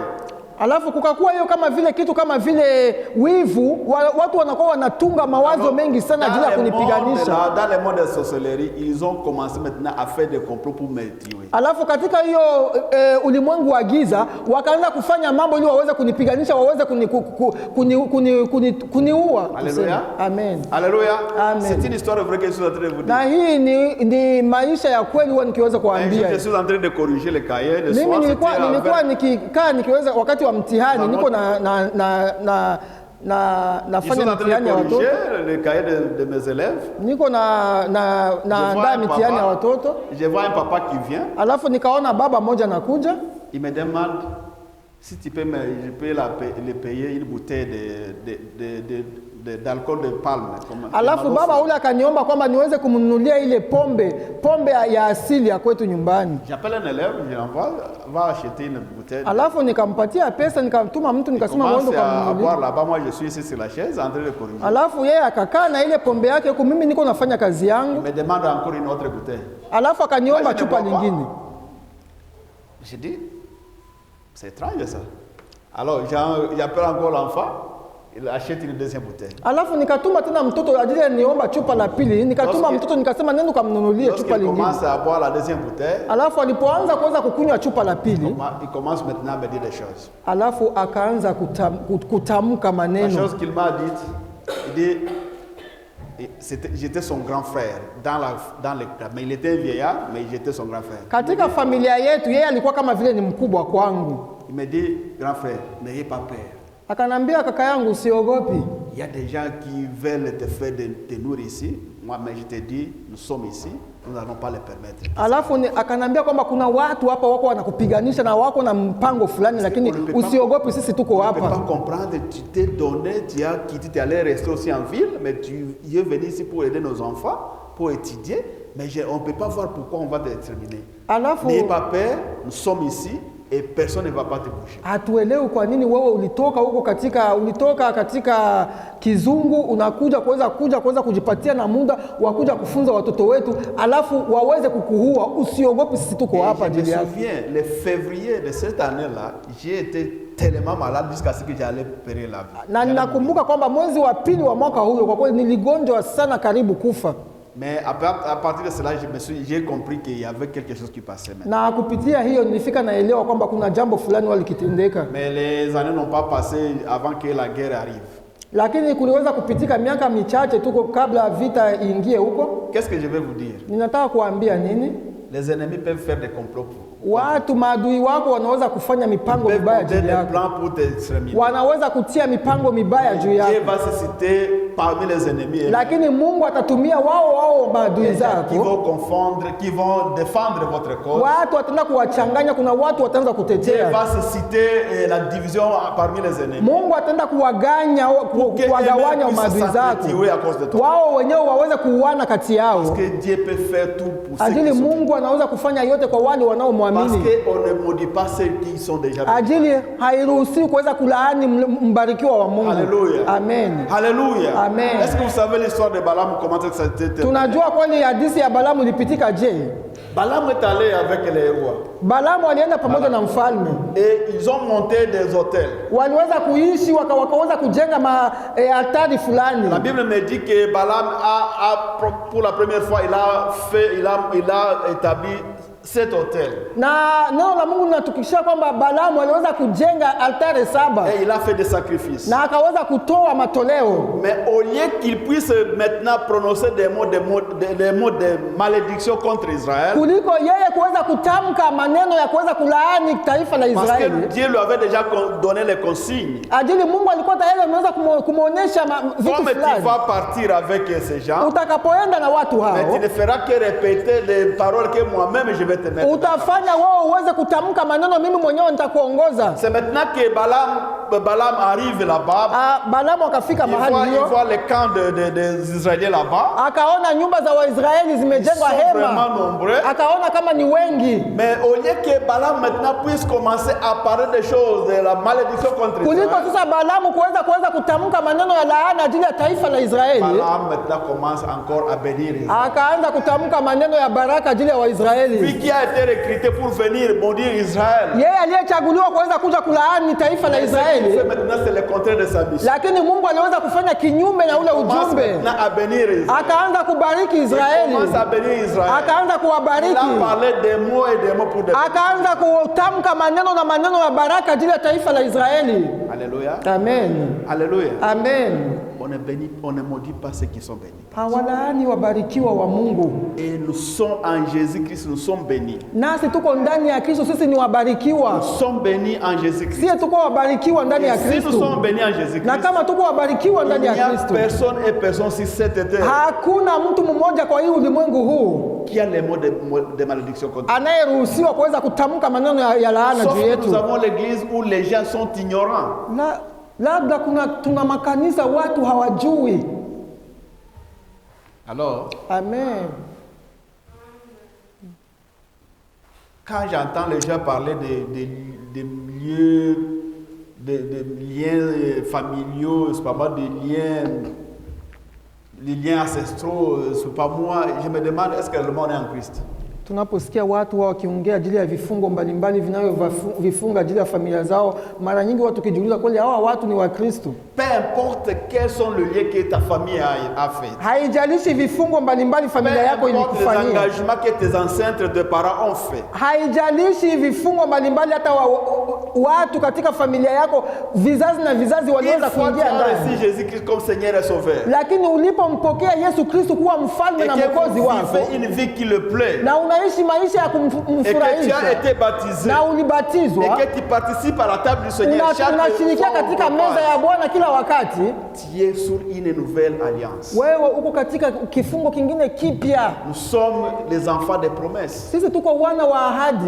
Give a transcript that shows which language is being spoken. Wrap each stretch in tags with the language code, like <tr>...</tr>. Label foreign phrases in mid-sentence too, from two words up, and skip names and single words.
<sw>Alafu kukakuwa hiyo kama vile kitu kama vile wivu, watu wanakuwa wanatunga mawazo mengi sana ajili ya kunipiganisha.</sw> <fr>Dans le monde de sorcellerie, ils ont commencé maintenant à faire des complots pour me tuer.</fr> <sw>Alafu katika hiyo ulimwengu wa giza wakaanza kufanya mambo ili waweze kunipiganisha, waweze kuniua.</sw> <fr>Alléluia. Amen. Alléluia. Amen. C'est une histoire vraie que je suis en train de vous dire.</fr> <sw>Na hii ni maisha ya kweli huwa nikiweza kuambia.</sw> <fr>Je suis en train de corriger le cahier. Le</fr> <sw>Mimi</sw> <fr>soir,</fr> <sw>nilikuwa nikikaa nikiweza wakati wa mtihani niko nafanya mitihani ya watoto,</sw> <fr>le cahier de mes élèves.</fr> <sw>niko naandaa mitihani ya watoto.</sw> <fr>Je vois un papa qui vient.</fr> <sw>Alafu nikaona baba mmoja anakuja,</sw> <fr>Il me demande, si tu peux, je peux les payer une bouteille d'alcool de palme.</fr> <sw>Alafu baba ule akaniomba kwamba niweze kumnunulia ile pombe ya asili ya kwetu nyumbani.</sw> <fr>J'appelle un élève, je l'envoie, va acheter une bouteille.</fr> <sw>Alafu nikampatia pesa, nikamtuma mtu, nikasema mwende kumnunulia.</sw> <fr>Boire là-bas, moi je suis ici sur la chaise en train de corriger.</fr> <sw>Alafu yeye akakaa na ile pombe yake huko, mimi niko nafanya kazi yangu.</sw> <fr>Il me demande encore une autre bouteille.</fr> <sw>Alafu akaniomba chupa lingine.</sw> <fr>J'ai dit, c'est étrange ça. Alors j'appelle encore l'enfant. Il achète une deuxième bouteille.</fr> <sw>Alafu nikatuma tena mtoto ajili niomba chupa la pili, nikatuma mtoto nikasema nenda kumnunulia chupa lingine.</sw> <fr>Il commence à boire la deuxième bouteille.</fr> <sw>Alafu alipoanza kuanza kukunywa chupa la pili,</sw> <fr>il commence maintenant à me dire des choses.</fr> <sw>Alafu akaanza kutamka maneno.</sw> <fr>La chose qu'il m'a dit, il dit j'étais son grand frère mais il était un vieillard, mais j'étais son grand frère.</fr> <sw>Katika familia yetu yeye alikuwa kama vile ni mkubwa kwangu.</sw> <fr>Il me dit, grand frère, n'ayez pas peur.</fr> <sw>Akanambia kaka yangu usiogopi.</sw> <fr>Il y a des gens qui veulent te faire te nourrir ici. Moi, mais je te dis, nous sommes ici, nous n'allons pas les permettre.</fr> <sw>Alafu akanambia kwamba kuna watu hapa wako wanakupiganisha na wako na mpango fulani, lakini usiogopi, sisi tuko hapa.</sw> <fr>Tu ne peux pas comprendre, tu t'es donné, tu as quitté, tu allais rester aussi en ville, mais tu es venu ici pour aider nos enfants, pour étudier, mais on ne peut pas voir pourquoi on va te déterminer. N'ayez pas peur, nous sommes ici. Et personne ne va pas te bouger.</fr> <sw>Hatuelewi kwa nini wewe ulitoka katika kizungu unakuja kuweza kujipatia na muda wa kuja kufunza watoto wetu, alafu waweze kukuua. Usiogopi, sisi tuko hapa ajili yako.</sw> <fr>Je me souviens, le février de cette année-là, j'ai été tellement malade jusqu'à ce que j'allais périr la vie.</fr> <sw>Na ninakumbuka kwamba mwezi wa pili wa mwaka huo kwa kweli niligonjwa sana karibu kufa.</sw> <fr>Mais à partir de cela, j'ai compris qu'il y avait quelque chose qui passait maintenant.</fr> <sw>Na kupitia hiyo nilifika naelewa kwamba kuna jambo fulani walikitendeka.</sw> <fr>Mais les années n'ont pas passé avant que la guerre arrive.</fr> <sw>Lakini kuliweza kupitika miaka michache tu kabla vita iingie huko.</sw> <fr>Qu'est-ce que je vais vous dire?</fr> <sw>Ninataka kuambia nini?</sw> <fr>Les ennemis peuvent faire des complots.</fr> <sw>Watu maadui wako wanaweza kufanya mipango mibaya juu yako. Wanaweza kutia mipango mibaya juu yako.</sw> <fr>Dieu va se citer parmi les ennemis.</fr> <sw>Lakini Mungu atatumia wao maadui zako.</sw> <fr>Qui vont confondre, qui vont défendre votre cause.</fr> <sw>Watu wataenda kuwachanganya, kuna watu wataanza kutetea.</sw> <fr>Dieu va se citer la division parmi les ennemis.</fr> <sw>Mungu ataenda kuwagawanya maadui zako. Wao wenyewe waweze kuuana kati yao.</sw> <fr>Parce que Dieu peut faire tout pour ceux</fr> <sw>ajili Mungu anaweza kufanya yote kwa wale wanaomwamini.</sw> <fr>Parce qu'on ne maudit pas ceux qui sont déjà bénis.</fr> <sw>Ajili hairuhusiwi kuweza kulaani mbarikiwa wa Mungu.</sw> <fr>Alléluia. Amen. Alléluia. Amen. Est-ce que vous savez l'histoire de Balaam, comment ça s'est terminé?</fr> <sw>Tunajua kweli hadithi ya Balaam ilipitika je?</sw> <fr>Balaam est allé avec les rois.</fr> <sw>Balaam alienda pamoja na mfalme.</sw> <fr>Et ils ont monté des hôtels.</fr> <sw>Waliweza kuishi wakaweza kujenga altari fulani.</sw> <fr>La Bible me dit que Balaam pour la première fois il a établi 7 hôtels.</fr> <sw>Na neno la Mungu linatukishia kwamba Balaamu aliweza kujenga altare 7.</sw> <fr>Et il a fait des sacrifices.</fr> <sw>Na akaweza kutoa matoleo.</sw> <fr>Mais au lieu qu'il puisse maintenant prononcer des mots de malédiction contre Israël.</fr> <sw>Kuliko yeye kuweza kutamka maneno ya kuweza kulaani taifa la Israeli.</sw> <fr>Parce que Dieu lui avait déjà donné les consignes.</fr> <sw>Ajili Mungu alikuwa tayari ameweza kumuonesha vitu fulani.</sw> <fr>Comme tu vas partir avec ces gens.</fr> <sw>Utakapoenda na watu hao.</sw> <fr>Mais tu ne feras que répéter les paroles que moi-même je vais te mettre.</fr> <sw>Utafanya wewe uweze kutamka maneno mimi mwenyewe nitakuongoza.</sw> <fr>C'est maintenant que Balaam arrive là-bas.</fr> <sw>Balaam akafika mahali hiyo.</sw> <fr>Il voit les camps des Israéliens là-bas.</fr> <sw>Akaona nyumba za Waisraeli zimejengwa hema. Akaona kama ni wengi.</sw> <fr>Mais au lieu que Balaam maintenant puisse commencer à parler des choses de la malédiction contre Israël.</fr> <sw>Kuliko sasa Balaam kuweza kutamka maneno ya laana ajili ya taifa la Israeli.</sw> <fr>Balaam maintenant commence encore à bénir Israël.</fr> <sw>Akaanza kutamka maneno ya baraka ajili ya Waisraeli.</sw> <fr>Lui qui a été recruté pour venir maudire Israël.</fr> <sw>Yeye aliyechaguliwa kuweza kuja kulaani taifa la Israeli.</sw> <fr>Maintenant c'est le contraire de sa mission.</fr> <sw>Lakini Mungu aliweza kufanya kinyume na ule ujumbe. Akaanza kubariki Israeli. Akaanza kuwabariki. Akaanza kutamka maneno na maneno ya baraka ajili ya taifa la Israeli.</sw> <fr>Alléluia. Amen. Alléluia. Amen. On on est béni, on ne maudit pas ceux qui sont bénis.</fr> <sw>hawalaani wabarikiwa wa Mungu.</sw> <fr>Et nous sommes en Jésus-Christ, nous sommes bénis.</fr> <sw>Nasi tuko ndani ya Kristo, sisi ni wabarikiwa.</sw> <fr>Nous sommes bénis en Jésus-Christ.</fr> <sw>Sisi tuko wabarikiwa ndani ya</sw> <fr>Et si nous</fr> <sw>Kristo.</sw> <fr>sommes bénis en</fr> <sw>Na</sw> <fr>Jésus-Christ,</fr> <sw>kama tuko wabarikiwa</sw> <fr>il</fr> <sw>ndani</sw> <fr>n'y</fr> <sw>ya</sw> <fr>a</fr> <sw>Kristo,</sw> <fr>personne et personne sur cette terre</fr> <sw>hakuna mtu mmoja kwa hii ulimwengu huu</sw> <fr>qui a les mots de malédiction contre nous.</fr> <sw>anayeruhusiwa kuweza kutamka maneno ya laana</sw> <fr>Sauf</fr> <sw>juu</sw> <fr>que</fr> <sw>yetu.</sw> <fr>nous avons l'église où les gens sont ignorants.</fr> <sw>Labda tuna makanisa watu hawajui.</sw> <fr>Alors, Amen. quand j'entends les gens parler de lieux, de liens familiaux, c'est pas moi, des liens ancestraux, c'est pas moi, je me demande est-ce que le monde est en Christ?</fr> <sw>Tunaposikia watu wao wakiongea ajili ya vifungo mbalimbali vinavyovifunga ajili ya familia zao, mara nyingi watu kijiuliza kweli hawa watu ni wa Kristo?</sw> <fr>Peu importe quels sont les liens que ta famille a fait.</fr> <sw>Haijalishi vifungo mbalimbali familia yako</sw> <fr>Peu importe les</fr> <sw>ilikufanyia.</sw> <fr>engagements que tes ancêtres, tes parents ont fait.</fr> <sw>Haijalishi vifungo mbalimbali hata watu katika familia yako vizazi na vizazi</sw> <fr>Une</fr> <sw>waliweza</sw> <fr>fois tu</fr> <sw>kuingia</sw> <fr>as</fr> <sw>ndani.</sw> <fr>reçu Jésus-Christ comme Seigneur et Sauveur,</fr> <sw>Lakini ulipompokea Yesu Kristo kuwa mfalme</sw> <fr>et</fr> <sw>na</sw> <fr>que</fr> <sw>mwokozi</sw> <fr>vous</fr> <sw>wako,</sw> <fr>vivez une vie qui le plaît,</fr> <sw>na unaishi maisha ya</sw> <fr>et que tu</fr> <sw>kumfurahisha,</sw> <fr>as été baptisé,</fr> <sw>na</sw> <fr>et</fr> <sw>ulibatizwa,</sw> <fr>que tu participes à la table du Seigneur chaque</fr> <sw>unashirikia</sw> <fr>fois</fr> <sw>katika</sw> <fr>qu'on</fr> <sw>meza ya</sw> <fr>passe,</fr> <sw>Bwana kila wakati,</sw> <fr>tu es sur une nouvelle alliance.</fr> <sw>wewe uko katika kifungo kingine kipya.</sw> <fr>Nous sommes les enfants des promesses.</fr> <sw>Sisi tuko wana wa ahadi.</sw>